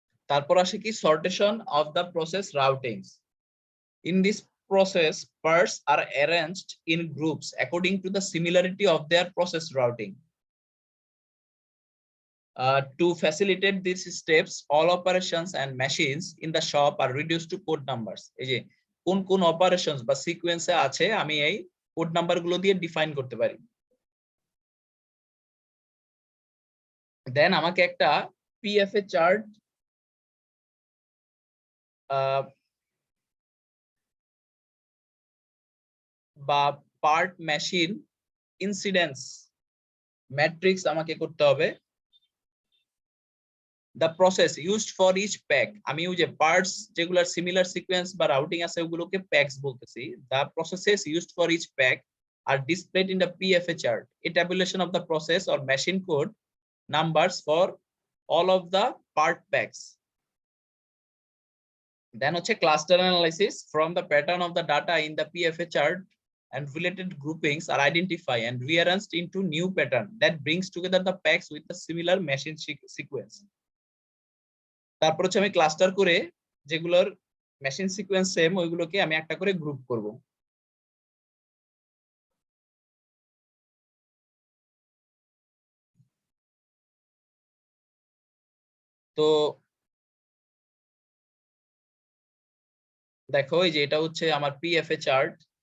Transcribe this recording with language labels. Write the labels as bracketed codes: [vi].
[bn] তারপর আসে কি [en] sortation of the process routings. In this process, parts are arranged in groups according to the similarity of their process routing. To facilitate these steps, all operations and machines in the shop are reduced to code numbers. [bn] এই যে কোন কোন operations বা সিকোয়েন্সে আছে আমি এই code number গুলো দিয়ে ডিফাইন করতে পারি। দেন আমাকে একটা পিএফএ চার্ট বা পার্ট মেশিন ইনসিডেন্স ম্যাট্রিক্স আমাকে করতে হবে। [en] the process used for each pack, [bn] আমি ওই যে পার্টস যেগুলোর সিমিলার সিকোয়েন্স বা রাউটিং আছে ওগুলোকে প্যাকস বলতেছি। [en] the processes used for each pack are displayed in the PFA chart. A tabulation of the process or machine code numbers for all of the part packs. Then হচ্ছে cluster analysis, from the pattern of the data in the PFA chart and related groupings are identified and rearranged into new pattern that brings together the packs with the similar machine sequence. [bn] তারপর হচ্ছে আমি cluster করে যেগুলোর machine sequence same ওইগুলোকে আমি একটা করে group করব। তো দেখো এই যে এটা হচ্ছে আমার পিএফএ চার্ট।